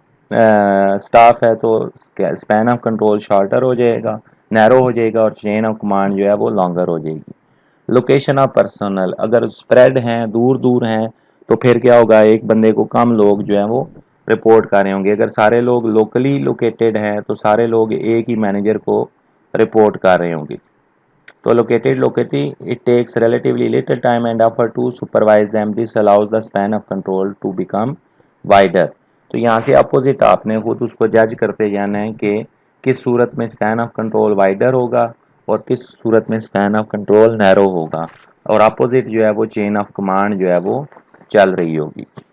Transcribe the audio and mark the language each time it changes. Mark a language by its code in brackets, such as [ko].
[ur] Staff ہے تو span of control shorter ہو جائے گا، نیرو ہو جائے گا، اور چین آف کمانڈ جو ہے وہ لانگر ہو جائے گی۔ لوکیشن آف پرسنل، اگر اسپریڈ ہیں، دور دور ہیں، تو پھر کیا ہوگا، ایک بندے کو کم لوگ جو ہیں وہ رپورٹ کر رہے ہوں گے۔ اگر سارے لوگ لوکلی لوکیٹڈ ہیں تو سارے لوگ ایک ہی مینیجر کو رپورٹ کر رہے ہوں گے۔ تو [en] located locality, it takes relatively little time and effort to supervise them. This allows the span of control to become wider. [ur] تو یہاں سے اپوزٹ آپ نے خود اس کو جج کرتے جانا ہے کہ کس صورت میں [en] span of control wider [ur] ہوگا اور کس صورت میں [en] span of control narrow [ur] ہوگا، اور اپوزٹ جو ہے وہ چین آف کمانڈ جو ہے وہ چل رہی ہوگی۔